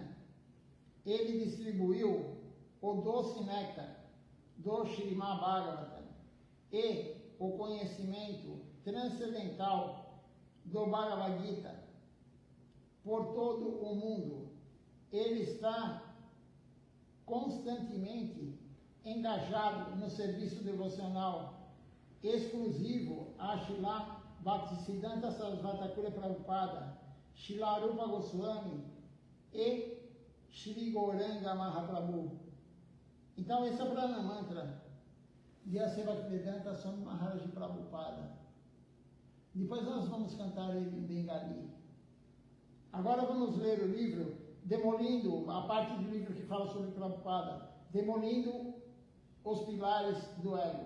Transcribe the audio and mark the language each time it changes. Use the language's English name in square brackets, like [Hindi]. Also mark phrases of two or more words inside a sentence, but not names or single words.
[Portuguese] Ele distribuiu o doce néctar do Śrīmad Bhagavatam e o conhecimento transcendental do Bhagavad Gita por todo o mundo. Ele está constantemente engajado no serviço devocional exclusivo a Srila Bhaktisiddhanta Sarasvati Thakur Prabhupada, Srila Rupa Goswami e Shri Gauranga Mahaprabhu. Então esse é o Prana Mantra de Bhaktivedanta Swami Maharaj Prabhupada. Depois nós vamos cantar ele em Bengali. Agora vamos ler o livro, demolindo a parte do livro que fala sobre Prabhupada, demolindo os pilares do ego.